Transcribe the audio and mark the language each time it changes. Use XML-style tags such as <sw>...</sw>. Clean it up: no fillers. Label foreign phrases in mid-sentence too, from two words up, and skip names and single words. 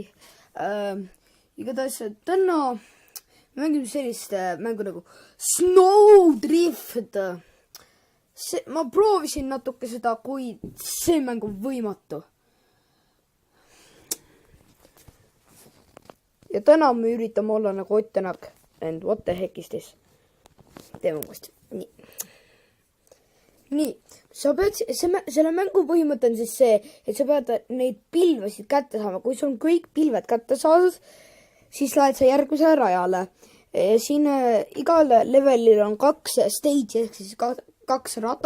<et>Igatahes täna mängime sellist mängu nagu Snowdrift. Ma proovisin natuke seda, kuid see mäng on võimatu. Ja täna me üritame olla nagu Ott Tänak.</et> <en>And what the heck is this?</en> <et>Teeme uuesti. Nii. Sa pead, selle mängu põhimõte on siis see, et sa pead neid pilvesid kätte saama. Kui sul on kõik pilved kätte saadud, siis lähed sa järgmisele rajale. Siin igal levelil on 2 stage, ehk siis 2 rada.</et>